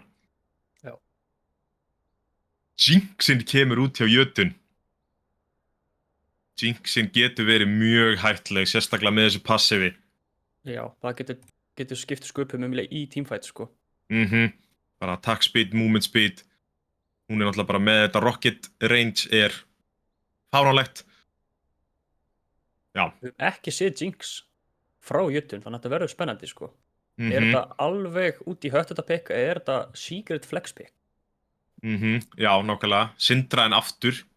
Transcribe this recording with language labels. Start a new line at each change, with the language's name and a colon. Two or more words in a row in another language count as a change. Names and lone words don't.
Icelandic: Já. Jinxin kemur út hjá jötun. Jinxin getur verið mjög hættuleg, sérstaklega með þessu passivi. Já, það getur skipt sköpum í teamfight, sko.
English: Bara attack speed, movement speed.
Icelandic: Hún er náttúrulega bara með þetta
English: rocket range
Icelandic: er fáránlegt. Já. Við höfum ekki séð Jinx frá jötun, þannig að þetta verður spennandi, sko. Er þetta alveg út í hött þetta pick eða er þetta
English: secret flex pick?
Icelandic: Já, nákvæmlega. Syndra en aftur.